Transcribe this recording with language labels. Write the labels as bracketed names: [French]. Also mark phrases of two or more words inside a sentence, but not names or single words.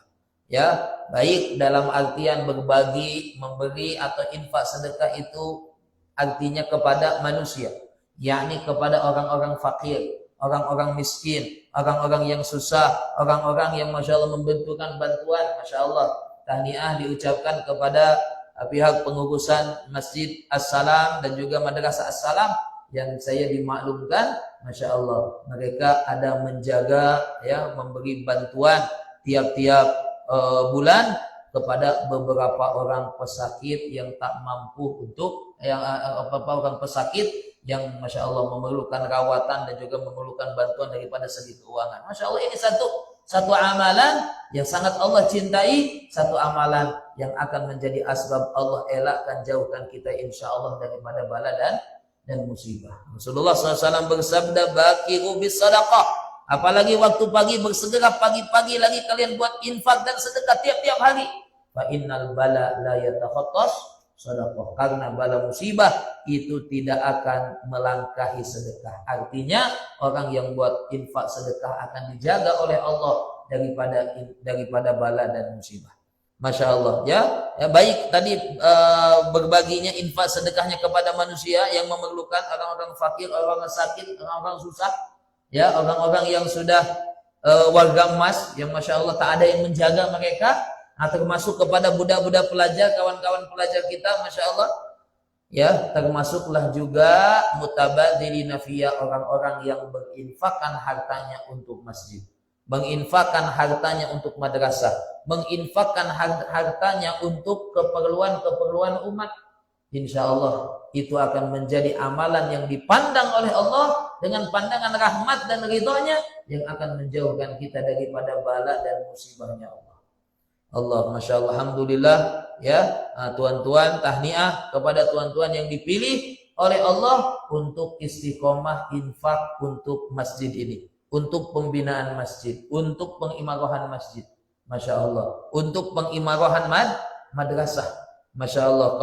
[Malay] Ya, baik dalam artian berbagi, memberi atau infak sedekah itu artinya kepada manusia, yakni kepada orang-orang fakir, orang-orang miskin, orang-orang yang susah, orang-orang yang [Arabic] ما شاء الله [Malay] membutuhkan bantuan. [Arabic] ما شاء الله, [Malay] tahniah diucapkan kepada pihak pengurusan Masjid As-Salam dan juga Madrasah As-Salam yang saya dimaklumkan, [Arabic] ما شاء الله, [Malay] mereka ada menjaga, ya, memberi bantuan tiap-tiap bulan kepada beberapa orang pesakit yang tak mampu untuk orang pesakit yang [Arabic] ما شاء الله [Malay] memerlukan rawatan dan juga memerlukan bantuan daripada segi keuangan. [Arabic] ما شاء الله, [Malay] ini satu amalan yang sangat Allah cintai, satu amalan yang akan menjadi asbab Allah elakkan, jauhkan kita [Arabic] إن شاء الله [Malay] daripada bala dan musibah. Rasulullah SAW bersabda, [Arabic] باكروا بالصدقة. [Malay] Apalagi waktu pagi, bersegera pagi-pagi lagi kalian buat infak dan sedekah tiap-tiap hari. [Arabic] فإن البلاء لا يتخطى الصدقة, [Malay] karena bala musibah itu tidak akan melangkahi sedekah. Artinya orang yang buat infak sedekah akan dijaga oleh Allah daripada bala dan musibah. [Arabic] ما شاء الله, [Malay] ya, baik tadi berbaginya infak sedekahnya kepada manusia yang memerlukan, orang-orang fakir, orang-orang sakit, orang-orang susah, ya, orang-orang yang sudah warga emas yang [Arabic] ما شاء الله [Malay] tak ada yang menjaga mereka. Termasuk kepada budak-budak pelajar, kawan-kawan pelajar kita, [Arabic] ما شاء الله, [Malay] ya, termasuklah juga [Arabic] المتباذلين في, [Malay] orang-orang yang berinfakkan hartanya untuk masjid. menginfakkan hartanya untuk madrasah, menginfakkan hartanya untuk keperluan-keperluan umat, [Arabic] إن شاء الله [Malay] itu akan menjadi amalan yang dipandang oleh Allah dengan pandangan rahmat dan ridhonya, yang akan menjauhkan kita daripada bala dan musibahnya Allah. [Arabic] الله، ما شاء الله، الحمد لله يا, [Malay] tuan-tuan, tahniah kepada tuan-tuan yang dipilih oleh Allah untuk istiqomah infak untuk masjid ini, untuk pembinaan masjid, untuk pengimarahan masjid, [Arabic] ما شاء الله, [Malay] untuk pengimarahan madrasah, [Arabic] ما شاء الله.